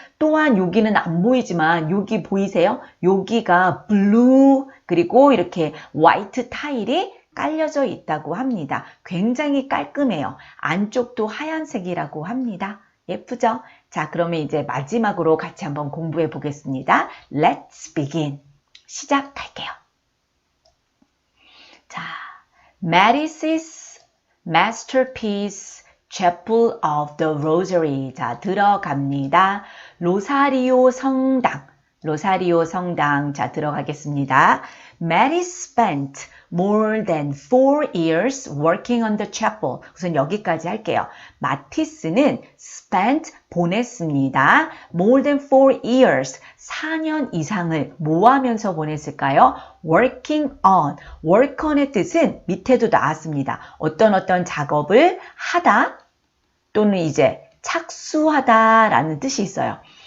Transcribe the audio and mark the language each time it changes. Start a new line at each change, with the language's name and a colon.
Korean: 또한 여기는 안 보이지만 여기 보이세요? 여기가 블루 그리고 이렇게 화이트 타일이 깔려져 있다고 합니다. 굉장히 깔끔해요. 안쪽도 하얀색이라고 합니다. 예쁘죠? 자, 그러면 이제 마지막으로 같이 한번 공부해 보겠습니다.
English: Let's begin.
Korean: 시작할게요.
English: 자, Matisse's masterpiece Chapel of the Rosary.
Korean: 자, 들어갑니다. 로사리오 성당. 로사리오 성당. 자, 들어가겠습니다.
English: Matisse spent more than 4 years working on the chapel.
Korean: 우선 여기까지 할게요. 마티스는 spent 보냈습니다.
English: More than 4 years.
Korean: 4년 이상을 뭐 하면서 보냈을까요?
English: working on.
Korean: work on의 뜻은 밑에도 나왔습니다. 어떤 작업을 하다 또는 이제 착수하다 라는 뜻이 있어요.